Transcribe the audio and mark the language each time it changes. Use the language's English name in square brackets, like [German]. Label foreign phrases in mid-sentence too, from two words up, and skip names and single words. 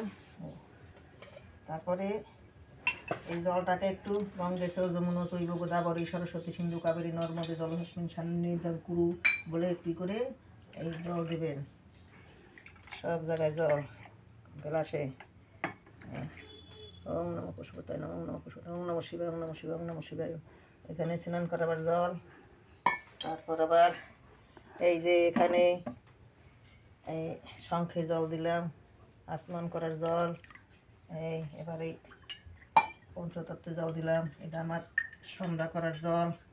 [Bangla] তারপরে এই জলটাকে একটু [Sanskrit] গঙ্গে চ যমুনা চৈব গোদাবরী সরস্বতী সিন্ধু কাবেরী নর্মদে জলহস্মিন সান্নিধ্যং কুরু [Bangla] বলে একটু করে এই জল দেবেন সব জায়গায়, জল গ্লাসে। [Sanskrit] ওম নমঃ পশুপতায় নমঃ, ওম নমঃ পশুপতায়, ওম নমঃ শিবায়, ওম নমঃ শিবায়, ওম নমঃ শিবায়। [Bangla] এখানে স্নান করাবার জল। তারপর আবার এই যে এখানে এই শঙ্খে জল দিলাম, আসমান করার জল। এই এবারে পঞ্চতত্ত্বে জল দিলাম, এটা আমার সন্ধ্যা করার জল।